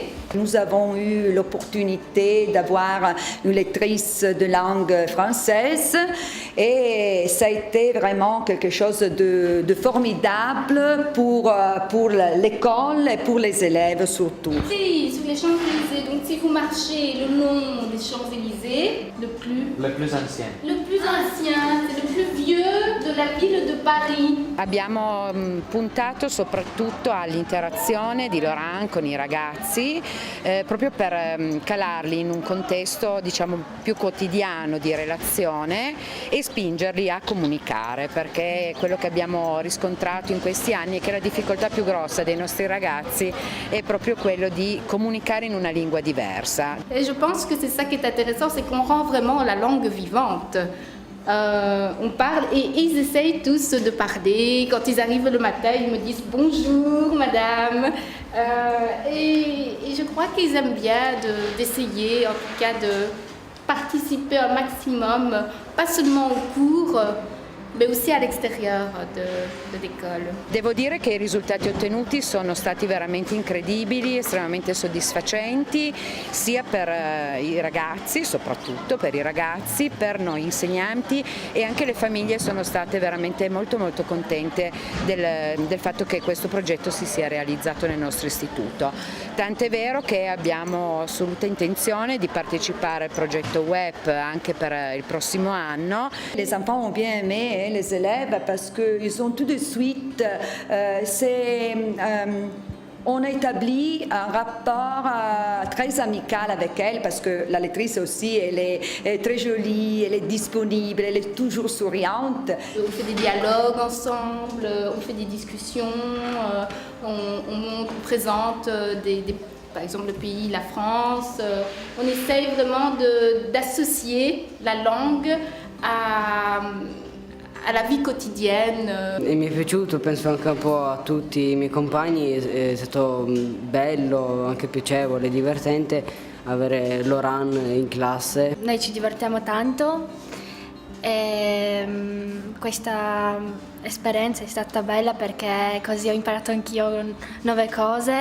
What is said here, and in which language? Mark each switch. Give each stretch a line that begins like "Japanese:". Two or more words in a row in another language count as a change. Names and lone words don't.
French: Nous avons eu l'opportunité d'avoir une lectrice de langue française et ça a été vraiment quelque chose de formidable pour l'école et pour les élèves surtout. Ici, sur les Champs-Élysées, donc si vous marchez le long des Champs-Élysées, le plus ancien, c'est le plus vieux de la ville de Paris.
Italian: Abbiamo puntato soprattutto all'interazione di Laurent con i ragazzi proprio per calarli in un contesto diciamo più quotidiano di relazione e spingerli a comunicare, perché quello che abbiamo riscontrato in questi anni è che la difficoltà più grossa dei nostri ragazzi è proprio quello di comunicare in una lingua diversa.
French: Et je pense que c'est ça qui est intéressant, c'est qu'on rend vraiment la langue vivante. On parle et ils essayent tous de parler. Quand ils arrivent le matin, ils me disent bonjour madame. Et je crois qu'ils aiment bien d'essayer, en tout cas de participer un maximum, pas seulement au cours, ma aussi à l'extérieur de l'école.
Italian: Devo dire che i risultati ottenuti sono stati veramente incredibili, estremamente soddisfacenti, sia per i ragazzi, soprattutto per i ragazzi, per noi insegnanti, e anche le famiglie sono state veramente molto contente del fatto che questo progetto si sia realizzato nel nostro istituto. Tant'è vero che abbiamo assoluta intenzione di partecipare al progetto web anche per il prossimo anno.
French: Les enfants ont bien aimé les élèves parce qu'ils ont tout de suite, on a établi un rapport très amical avec elle parce que la lectrice aussi, elle est très jolie, elle est disponible, elle est toujours souriante. On fait des dialogues ensemble, on fait des discussions, on présente par exemple le pays, la France. On essaye vraiment d'associer la langue
Italian: alla vita quotidiana. E mi è piaciuto, penso anche un po' a tutti i miei compagni, è stato bello, anche piacevole, divertente avere Laurent in classe. Noi ci divertiamo tanto e questa esperienza è stata bella perché così ho imparato anch'io nuove cose.